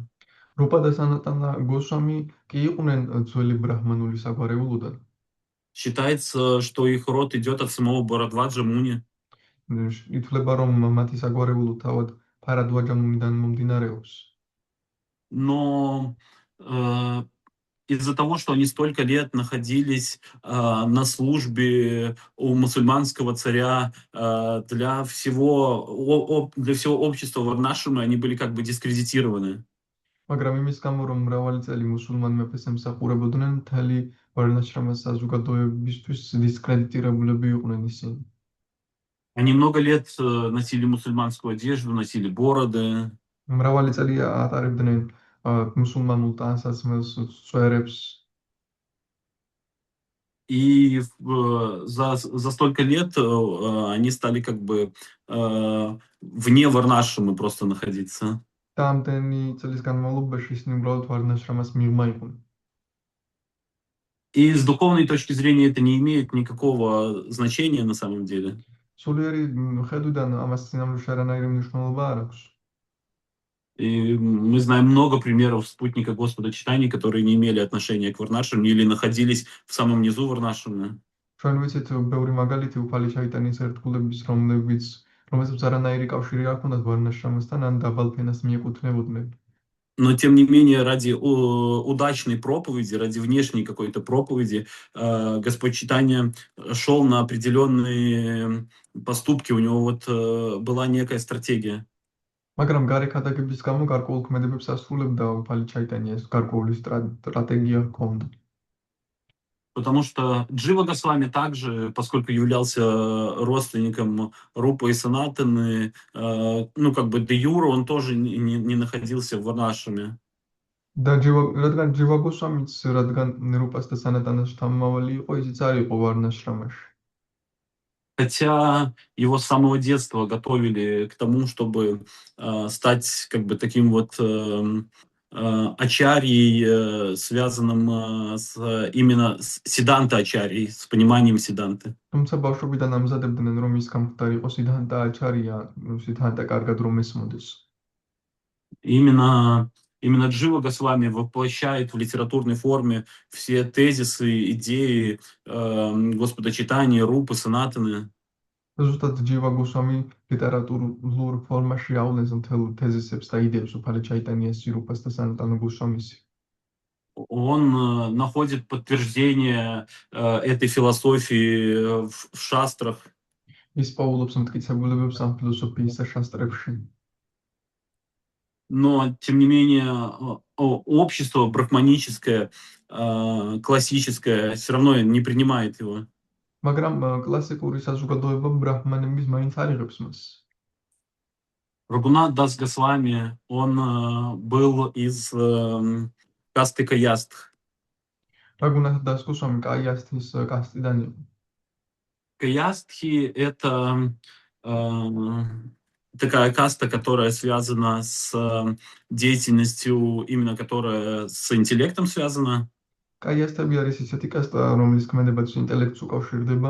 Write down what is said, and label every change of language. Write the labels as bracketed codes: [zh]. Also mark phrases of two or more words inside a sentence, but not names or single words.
[ka] რუპა და სანატანა გოსვამი კი იყვნენ ძველი ბრაჰმანული საგვარეულოდან. [ru] считается, что их род идет от самого Бхарадваджа Муни. [ka] ითვლება, რომ მათი საგვარეულო თავად ფარადვაჯა მუნიდან მომდინარეობს. [ru] Но из-за того, что они столько лет находились на службе у мусульманского царя для всего общества Варнашрама, они были как бы дискредитированы. [ka] მაგრამ იმის გამო, რომ მრავალი წელი მუსულმან მეფეს ემსახურებოდნენ, მთელი ვარნაშრამას საზოგადოებისთვის დისკრედიტირებულები იყვნენ ისინი. [ru] Они много лет носили мусульманскую одежду, носили бороды. [ka] მრავალი წელი ატარებდნენ მუსულმანულ ტანსაცმელს, წვერებს. [ru] И за столько лет они стали как бы вне Варнашрама просто находиться. [ka] Тамтენი წლის განმავლობაში ისინი უბრალოდ ვარნაშრამას მიღმა იყვნენ. [ru] И с духовной точки зрения это не имеет никакого значения на самом деле. [ka] სულიერი ხედვიდან ამას წინამორბედში არანაირი მნიშვნელობა არ აქვს. [ru] И мы знаем много примеров спутника Господа Чайтани, которые не имели отношения к Варнашраме или находились в самом низу Варнашрама. [ka] ჩვენ ვიცით ბევრი მაგალითი უფალი чайтаნის ერთგულების, რომელსაც არანაირი კავშირი არ ჰქონდათ ვარნაშრამასთან ან დაბალ ფენას მიეკუთვნებოდნენ. [ru] Но тем не менее, ради удачной проповеди, ради внешней какой-то проповеди, Господь Чайтани шел на определенные поступки, у него была некая стратегия. [ka] მაგრამ გარე ქადაგების გამო გარკვეულ ქმედებებს ასრულებდა უფალი ჩაიტანიას, გარკვეული სტრატეგია ჰქონდა. [ru] Потому что Джива Госвами также, поскольку являлся родственником Рупы и Санатаны, как бы де юре он тоже не находился в Варнашраме. [ka] და რადგან ჯივა გოსვამიც, რადგან რუპას და სანატანას შთამომავალი იყო, ისიც არ იყო ვარნაშრამაში. [ru] Хотя его с самого детства готовили к тому, чтобы стать как бы таким ачарьей, связанным именно с сиданта-ачарьей, с пониманием сиданты. [ka] თუმცა ბავშვობიდან ამზადებდნენ, რომ ის გამხდარი იყო სიდანტა აჩარია, სიდანტა კარგად რომ ესმოდეს. [ru] Именно Джива Госвами воплощает в литературной форме все тезисы, идеи Господа Чайтани, Рупы, Санатаны. [ka] ზუსტად ჯივა გოსვამი ლიტერატურულ ფორმაში ავლენს მთელ თეზისებს და იდეებს უფალი ჩაიტანიას, რუპას და სანატანა გოსვამის. [ru] Он находит подтверждение этой философии в шастрах. [ka] ის პაულობს მტკიცებულებებს ამ ფილოსოფიის და შასტრებში. [ru] но тем не менее общество брахманическое, классическое, все равно не принимает его. [ka] მაგრამ კლასიკური საზოგადოება ბრაჰმანების მაინც არ იღებს მას. [ru] Рагунат Дас Госвами, он был из касты Каястх. [ka] რაგუნათ დასკუსვამი კაიასთის კასტიდან იყო. [ru] Каястхи — это э, такая каста, которая связана с деятельностью, именно которая с интеллектом связана. [ka] კაიასთები არის ისეთი კასტა, რომლის ქმედებაც ინტელექტს უკავშირდება.